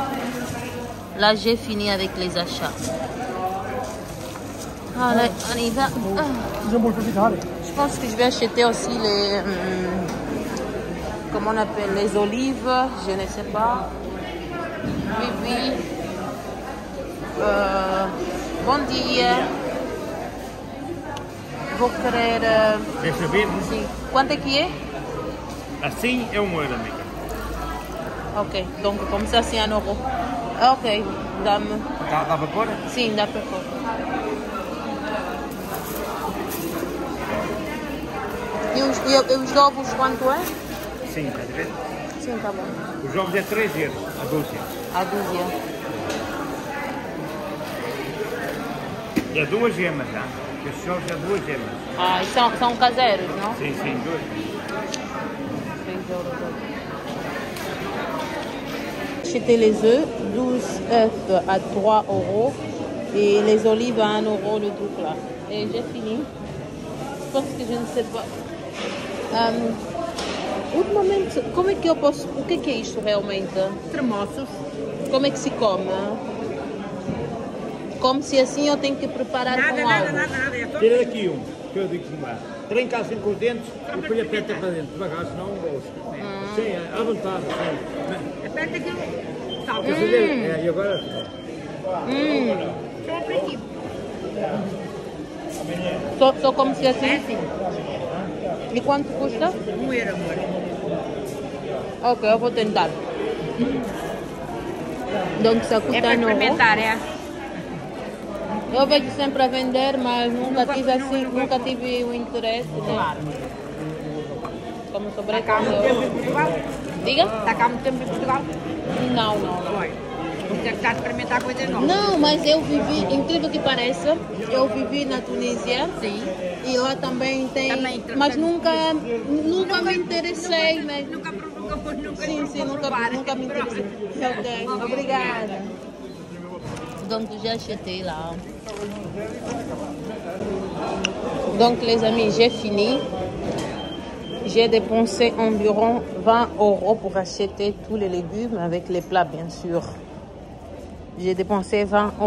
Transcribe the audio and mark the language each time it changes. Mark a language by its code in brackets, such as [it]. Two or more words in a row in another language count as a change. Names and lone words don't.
[fr] Là, j'ai fini avec les achats. Allez, on y va. Je pense que je vais acheter aussi les... comment on appelle? Les olives, je ne sais pas. Oui, oui. [pt] Bom dia. Vou querer... Quer saber? sim. Quanto é que é? Assim é €1, amiga. [fr] Ok, donc comme ça c'est €1. [pt] Ok, dá-me. Dá para pôr? Sim, dá para pôr. E os ovos quanto é? Sim, está a ver? Sim, tá bom. Os ovos é €3 a dúzia. A dúzia. E é 2 gemas, tá? Estes ovos é 2 gemas. Ah, e são caseiros, não? Sim, sim, 2. 3 €. [fr] Acheter les œufs, 12 œufs à 3 € et les olives à 1 € le truc là. Et j'ai fini. Je pense que je ne sais pas. [pt] Ultimamente, como é que eu posso... O que é isto realmente? Tremoços. Como é que se come? Come-se assim ou tem que preparar com algo? Nada. É todo... Tira daqui um, que eu digo como é. Trinca assim com os dentes e depois aperta para dentro, devagar, senão não gosto. Sim, à vontade. Sim. Aperta aqui. Tá. Quer saber? E agora? Só para aqui. Só come-se assim? É assim. E quanto custa? €1, amor. Ok, eu vou tentar. [fr] Donc ça coûte [pt] É para 1 €. experimentar, é. Eu vejo sempre a vender, mas nunca tive assim, nunca- nunca tive o interesse. Né? Claro. Como Está cá há muito tempo em sobretudo. Portugal? Diga? Está cá há muito tempo em Portugal? Não. Foi. Você está a experimentar coisas novas. Não, mas eu vivi, incrível que pareça, eu vivi na Tunísia. Sim. E lá também tem, Também, mas nunca me interessei, mas... Nunca provou, nunca Sim, nunca me interessei. Ok, obrigada. [fr] Donc, j'ai acheté là. Donc, les amis, j'ai fini. J'ai dépensé environ 20 € pour acheter tous les légumes avec les plats, bien sûr. J'ai dépensé 20 €.